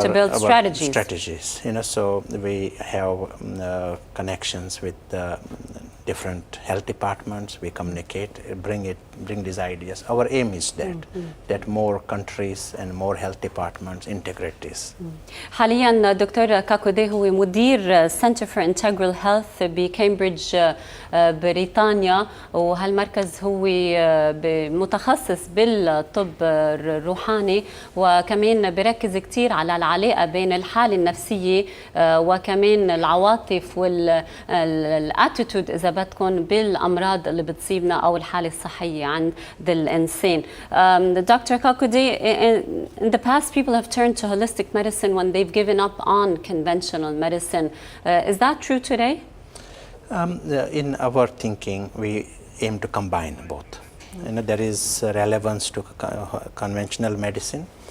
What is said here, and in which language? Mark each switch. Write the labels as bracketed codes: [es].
[en] to build our strategies. So we have connections with different health departments. We communicate, bring these ideas. Our aim is that more countries and more health departments integrate this. [ar] حاليا دكتور كاكودي هو مدير Center for Integral Health بكامبريدج بريطانيا، وهالمركز هو متخصص بالطب الروحاني، وكمان بركز كتير على العلاقة بين الحالة النفسية وكمان العواطف والاتيتود إذا بدكم بالأمراض اللي بتصيبنا أو الحالة الصحية عند الإنسان. [en] Dr. Kakoday, in the past people have turned to holistic medicine when they've given up on conventional medicine. Is that true today? In our thinking, we aim to combine both. There is relevance to conventional medicine.